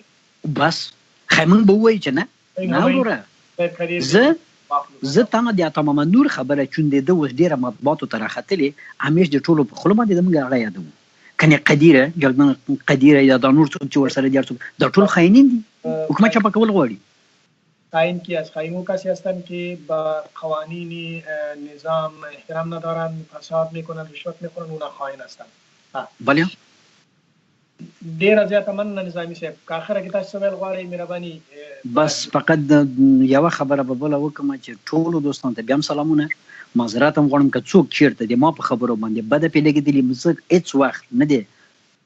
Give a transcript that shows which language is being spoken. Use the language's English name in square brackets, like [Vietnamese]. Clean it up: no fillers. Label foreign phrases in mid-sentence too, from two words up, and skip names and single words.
[Pashto] بس خیمون به وایي چې نه وروره زه تانه د عطا محمد نور خبره چونده ده اوس ډېره مطبوعاتو ته راختلې همیش د ټولو په خوله باندې د موږ هغه یادوو کنې قدیره جلبن قدیره یا دا نور څوک چې ورسره دي څوک دا ټول خاینین دي. حکومت چاپه کول غواړي. [Persian] خاین کی از خائنوں کسی هستند که با قوانین نظام احترام ندارند، فساد میکنند، رشوت میخورند، اونا خائن هستند. بله [Pashto] ډیره زیاته مننه نظامي صاحب. که اخره کې تاسو ویل غواړئ مهرباني. بس فقط یوه خبره به بله وکړم چې ټولو دوستانو ته بیا هم سلامونه، معذرت هم غواړم که څوک چېرته د ما په خبرو باندې بده پې لګېدلي، زه هېڅ وخت نه دی